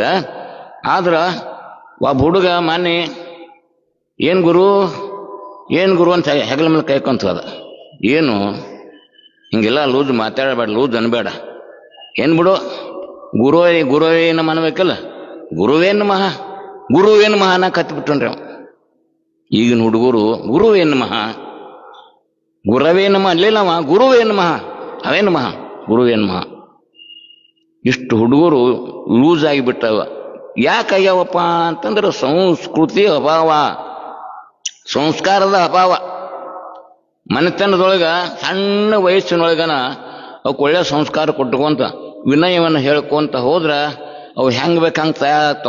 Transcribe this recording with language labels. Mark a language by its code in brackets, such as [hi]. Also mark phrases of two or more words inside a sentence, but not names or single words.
[kn] ಆದ್ರ ಒಬ್ಬ ಹುಡುಗ ಮಾನ್ಯ ಏನ್ ಗುರು ಅಂತ ಹೆಗಲ ಮೇಲೆ ಕೈಕೊಂತದ. ಏನು ಹಿಂಗೆಲ್ಲ ಲೂಜ್ ಮಾತಾಡಬೇಡ, ಲೂಜ್ ಅನ್ಬೇಡ. ಏನ್ ಬಿಡು, [sa] ಗುರುವೇ ನಮ [kn] ಅನ್ಬೇಕಲ್ಲ. [sa] ಗುರುವೇ ನಮಃ [kn] ಅನ್ನ ಕತ್ಬಿಟ್ಟನ್ರಿ ಅವ. ಈಗಿನ ಹುಡುಗರು [sa] ಗುರುವೇ ನಮಃ, ಗುರವೇ ನಮಃ ಅಲ್ಲೇನವ, ಗುರುವೇ ನಮಃ, ಅವೇ ನಮಃ, ಗುರುವೇ ನಮಃ. [kn] ಇಷ್ಟು ಹುಡುಗರು ಲೂಸ್ ಆಗಿಬಿಟ್ಟವ. ಯಾಕಾಗ್ಯಾವಪ್ಪ ಅಂತಂದ್ರೆ ಸಂಸ್ಕೃತಿ ಅಭಾವ, ಸಂಸ್ಕಾರದ ಅಭಾವ. ಮನೆತನದೊಳಗ ಸಣ್ಣ ವಯಸ್ಸಿನೊಳಗನ ಅವಕ್ಕೆ ಒಳ್ಳೆ ಸಂಸ್ಕಾರ ಕೊಟ್ಕೊಂತ ವಿನಯವನ್ನು ಹೇಳ್ಕೊಂತ ಹೋದ್ರ ಅವು ಹೆಂಗ್ ಬೇಕಂಗೆ ತಯಾರಾಗ್ತಾವ.